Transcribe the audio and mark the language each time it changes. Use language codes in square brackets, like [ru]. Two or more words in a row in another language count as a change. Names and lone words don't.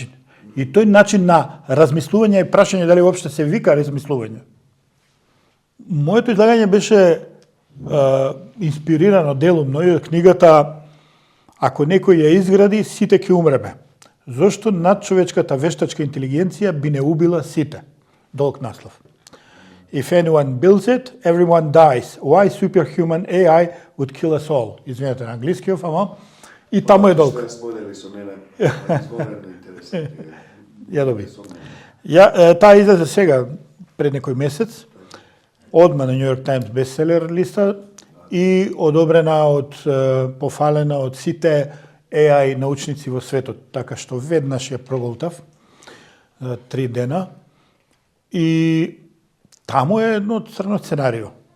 [mk] И тој начин на размислување и прашање дали уопште се вика размислување. Моето излагање беше инспирирано делумно и од книгата "Ако некој ја изгради, сите ќе умреме. Зошто надчовечката вештачка интелигенција би не убила сите?" Долг наслов. [en] "If anyone builds it, everyone dies. Why superhuman AI would kill us all?" [mk] Извинете на англискиот, ама и таму е долг. Што сподели со мене, изговорено интересно. Ја доби. Таа излезе сега, пред некој месец, одма на New York Times бестселер листа и одобрена пофалена од сите AI научници во светот, така што веднаш ја проголтав 3 дена и таму е едно црно сценарио.